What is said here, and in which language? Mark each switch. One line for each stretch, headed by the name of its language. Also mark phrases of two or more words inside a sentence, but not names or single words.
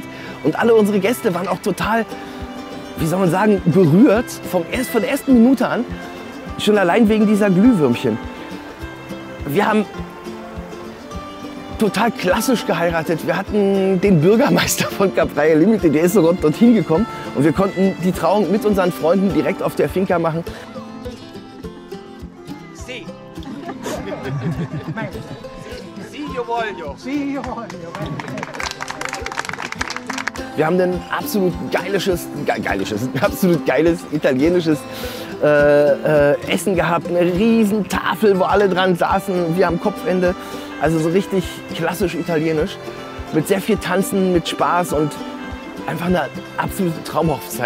German: Und alle unsere Gäste waren auch total, wie soll man sagen, berührt von der ersten Minute an. Schon allein wegen dieser Glühwürmchen. Wir haben total klassisch geheiratet. Wir hatten den Bürgermeister von Capraia Limited, der ist sogar dorthin gekommen. Und wir konnten die Trauung mit unseren Freunden direkt auf der Finca machen.
Italian: Sì. Sì, io voglio. Sì, io voglio.
German: Wir haben ein absolut geiles italienisches Essen gehabt. Eine riesen Tafel, wo alle dran saßen, wir am Kopfende. Also so richtig klassisch italienisch. Mit sehr viel Tanzen, mit Spaß und einfach eine absolute Traumhochzeit.